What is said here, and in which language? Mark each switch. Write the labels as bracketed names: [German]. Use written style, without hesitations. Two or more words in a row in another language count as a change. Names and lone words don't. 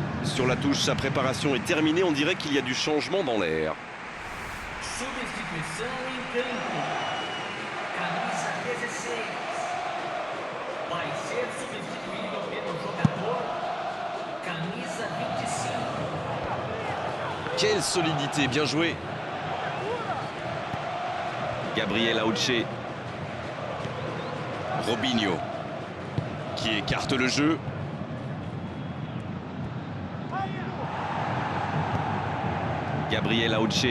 [French] Sur la touche, sa préparation est terminée. On dirait qu'il y a du changement dans l'air. [Portuguese] Substituição em campo. Camisa 16. Vai ser substituído pelo jogador. Camisa 25. [French] Quelle solidité, bien joué. Gabriel Auche. Robinho qui écarte le jeu. Gabriel Auche.